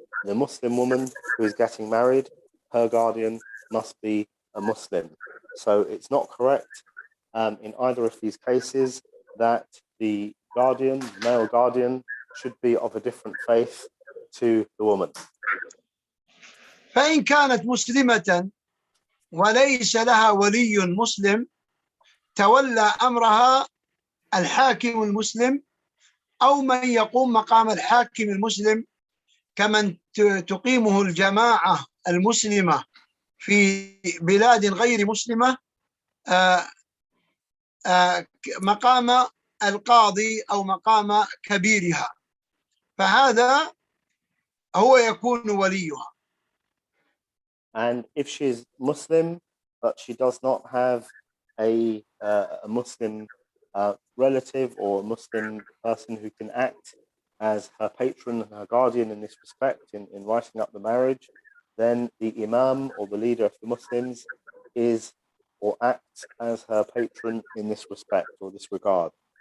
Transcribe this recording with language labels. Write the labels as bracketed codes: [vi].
[en] The Muslim woman who is getting married, her guardian must be a Muslim. So it's not correct in either of these cases that the guardian, male guardian, should be of a different faith to the woman. [ar] فإن كانت مسلمة وليس لها ولي مسلم تولى أمرها الحاكم المسلم أو من يقوم مقام الحاكم المسلم كمن تقيمه الجماعة المسلمة في بلاد غير مسلمة مقام القاضي أو مقام كبيرها، فهذا هو يكون وليها. [en] And if she is Muslim, but she does not have a Muslim relative or a Muslim person who can act as her patron and her guardian in this respect, in writing up the marriage, then the Imam or the leader of the Muslims is or acts as her patron in this respect or this regard.